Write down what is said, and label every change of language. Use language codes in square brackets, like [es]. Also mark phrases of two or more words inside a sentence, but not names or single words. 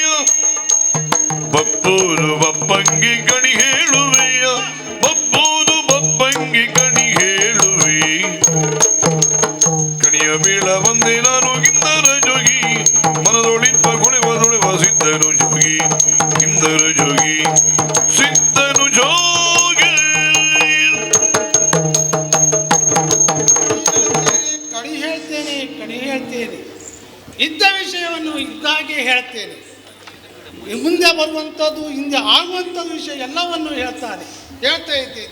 [kn] ಬಪ್ಪೂರು ಬಪ್ಪಂಗಿ ಕಣಿ ಹೇಳುವೆಯ, ಬಪ್ಪೂರು ಬಪ್ಪಂಗಿ ಕಣಿ ಹೇಳುವೆ. ಕಣಿಯ ಬೀಳ ಬಂದೆ ನಾನು ಗಿಂದರ ಜೋಗಿ, ಮನದೊಳಿಪ್ಪ ಕುಳಿವ ಸಿದ್ಧನು ಜೋಗಿ ಇಂದರ ಜೋಗಿ ಸಿದ್ಧನು ಜೋಗಿ. ಕಡಿ ಹೇಳ್ತೇನೆ ಇದ್ದ ವಿಷಯವನ್ನು ಇದ್ದಾಗೆ ಹೇಳ್ತೇನೆ. ಮುಂದೆ ಬರುವಂಥದ್ದು ಹಿಂದೆ ಆಗುವಂಥದ್ದು ವಿಷಯ ಎಲ್ಲವನ್ನು ಹೇಳ್ತಾ ಇದ್ದೇನೆ.